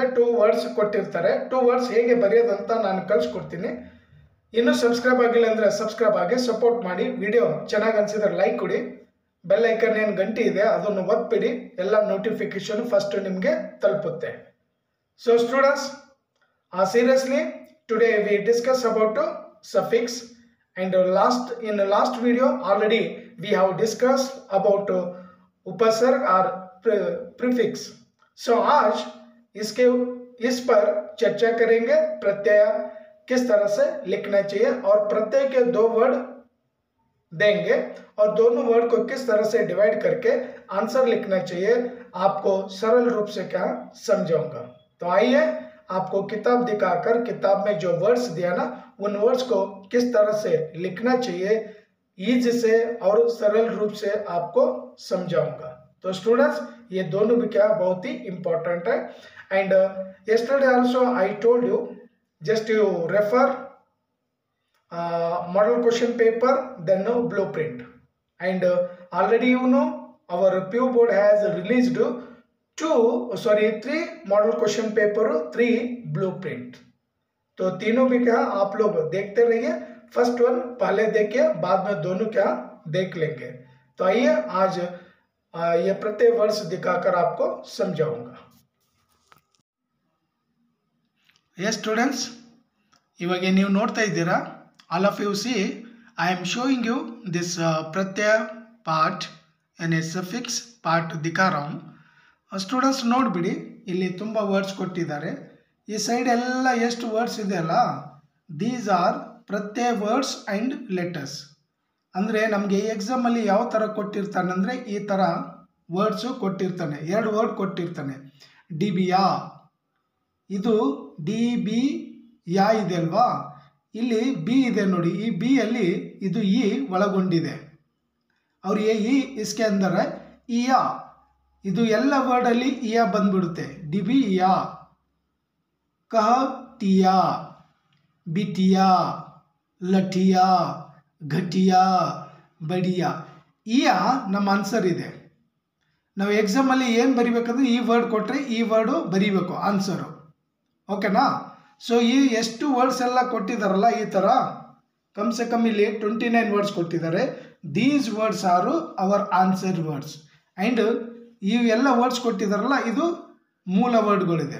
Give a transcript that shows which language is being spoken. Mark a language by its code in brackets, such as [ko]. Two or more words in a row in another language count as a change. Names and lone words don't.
[kn] 2 ವರ್ಡ್ಸ್ ಕೊಟ್ಟಿರ್ತಾರೆ। 2 ವರ್ಡ್ಸ್ ಹೇಗೆ ಬರೆಯೋದಂತ ನಾನು ಕಳಿಸ್ಕೊಡ್ತೀನಿ। ಇನ್ನೂ ಸಬ್ಸ್ಕ್ರೈಬ್ ಆಗಿಲ್ಲ ಅಂದರೆ ಸಬ್ಸ್ಕ್ರೈಬ್ ಆಗಿ ಸಪೋರ್ಟ್ ಮಾಡಿ। ವಿಡಿಯೋ ಚೆನ್ನಾಗಿ ಅನಿಸಿದ್ರೆ ಲೈಕ್ ಕೊಡಿ, [en] bell icon [kn] ಏನು ಗಂಟೆ ಇದೆ ಅದನ್ನು ಒತ್ತಿಬಿಡಿ, ಎಲ್ಲ [en] notification first [kn] ನಿಮಗೆ ತಲುಪುತ್ತೆ। [en] so students, seriously today we discuss about suffix and in the last video already we have discussed about [hi] उपसर्ग और [en] prefix। [hi] so आज इस पर चर्चा करेंगे प्रत्यय किस तरह से लिखना चाहिए और प्रत्यय के 2 वर्ड देंगे और दोनों वर्ड को किस तरह से डिवाइड करके आंसर लिखना चाहिए आपको सरल रूप से क्या समझाऊंगा। तो आइए, आपको किताब दिखाकर किताब में जो वर्ड्स दिया ना उन वर्ड्स को किस तरह से लिखना चाहिए ईजी से और सरल रूप से आपको समझाऊंगा। तो स्टूडेंट्स, ये दोनों भी क्या बहुत ही इंपॉर्टेंट है। [en] एंड yesterday also I told you just you refer model question paper then blueprint and already you know our PU board has released 3 model question paper, 3 ब्लूप्रिंट। [hi] तो तीनों भी क्या आप लोग देखते रहिए। फर्स्ट वन पहले देखिए, बाद में दोनों क्या देख लेंगे। तो आइए आज ये प्रत्यय वर्ड्स दिखाकर आपको समझाऊंगा। ये स्टूडेंट्स, [kn] इवाग ನೀವು ನೋಡ್ತಾ ಇದ್ದೀರಾ, [en] all of you see I am showing you this प्रत्यय part यानी suffix part [hi] दिखा रहा हूँ। [kn] ಸ್ಟೂಡೆಂಟ್ಸ್ ನೋಡಿಬಿಡಿ, ಇಲ್ಲಿ ತುಂಬ ವರ್ಡ್ಸ್ ಕೊಟ್ಟಿದ್ದಾರೆ। ಈ ಸೈಡ್ ಎಲ್ಲ ಎಷ್ಟು ವರ್ಡ್ಸ್ ಇದೆಯಲ್ಲ, [en] these are प्रत्यय words and letters। [kn] ಅಂದರೆ ನಮಗೆ ಈ ಎಕ್ಸಾಮಲ್ಲಿ ಯಾವ ಥರ ಕೊಟ್ಟಿರ್ತಾನೆ ಅಂದರೆ ಈ ಥರ ವರ್ಡ್ಸು ಕೊಟ್ಟಿರ್ತಾನೆ, 2 ವರ್ಡ್ ಕೊಟ್ಟಿರ್ತಾನೆ। ಡಿ ಬಿ ಯಾ, ಇದು ಡಿ ಬಿ ಯಾ ಇದೆ ಅಲ್ವಾ, ಇಲ್ಲಿ ಬಿ ಇದೆ ನೋಡಿ, ಈ ಬಿ ಅಲ್ಲಿ ಇದು ಇ ಒಳಗೊಂಡಿದೆ [hi] और ये ई इसके अंदर है इया, [kn] ಇದು ಎಲ್ಲ ವರ್ಡ್ ಅಲ್ಲಿ ಇಯಾ ಬಂದ್ಬಿಡುತ್ತೆ। ಡಿಬಿಯಾ, [hi] कहतिया, बिटिया, लठिया, घटिया, बड़िया, [kn] ಇಯಾ ನಮ್ಮ ಆನ್ಸರ್ ಇದೆ। ನಾವು ಎಕ್ಸಾಮ್ ಅಲ್ಲಿ ಏನು ಬರಿಬೇಕಂದ್ರೆ ಈ ವರ್ಡ್ ಕೊಟ್ಟರೆ ಈ ವರ್ಡು ಬರಿಬೇಕು ಆನ್ಸರು, ಓಕೆನಾ। ಸೊ ಈ ಎಷ್ಟು ವರ್ಡ್ಸ್ ಎಲ್ಲ ಕೊಟ್ಟಿದ್ದಾರಲ್ಲ ಈ ಥರ [hi] कम से कम [kn] ಇಲ್ಲಿ 29 ವರ್ಡ್ಸ್ ಕೊಟ್ಟಿದ್ದಾರೆ। [en] these words are our answer words and [kn] ಇವೆಲ್ಲ ವರ್ಡ್ಸ್ ಕೊಟ್ಟಿದ್ದಾರಲ್ಲ ಇದು ಮೂಲ ವರ್ಡ್ಗಳಿದೆ।